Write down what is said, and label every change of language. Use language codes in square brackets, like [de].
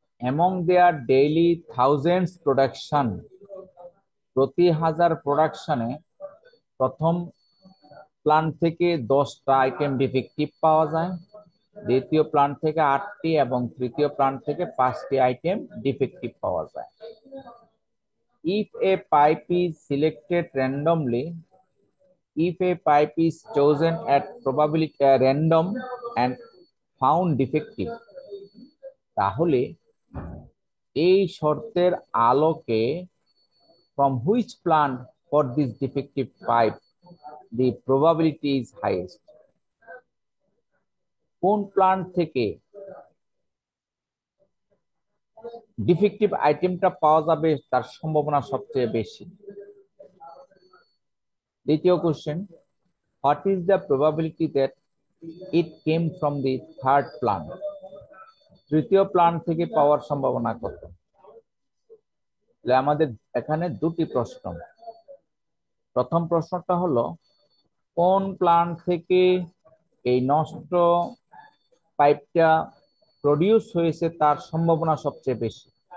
[en] among their daily thousands production, [bn] প্রতি 1000 প্রোডাকশনে প্রথম প্লান্ট থেকে 10টা আইটেম ডিফেক্টিভ পাওয়া যায়, দ্বিতীয় প্লান্ট থেকে 8টি এবং তৃতীয় প্লান্ট থেকে 5টি আইটেম ডিফেক্টিভ পাওয়া যায়। [en] If a pipe is selected randomly, if a pipe is chosen at probability random and found defective, [bn] তাহলে এই শর্তের আলোকে [en] from which plant for this defective pipe the probability is highest, [bn] কোন plant থেকে defective আইটেমটা পাওয়া যাবে তার সম্ভাবনা সবচেয়ে বেশি। দ্বিতীয় question, [en] what is the probability that it came from the third plant, [bn] তৃতীয় প্লান্ট থেকে পাওয়ার সম্ভাবনা কত? আমাদের এখানে দুটি প্রশ্ন। প্রথম প্রশ্নটা হলো কোন প্লান্ট থেকে এই নষ্ট পাইপটা প্রডিউস হয়েছে তার সম্ভাবনা সবচেয়ে বেশি।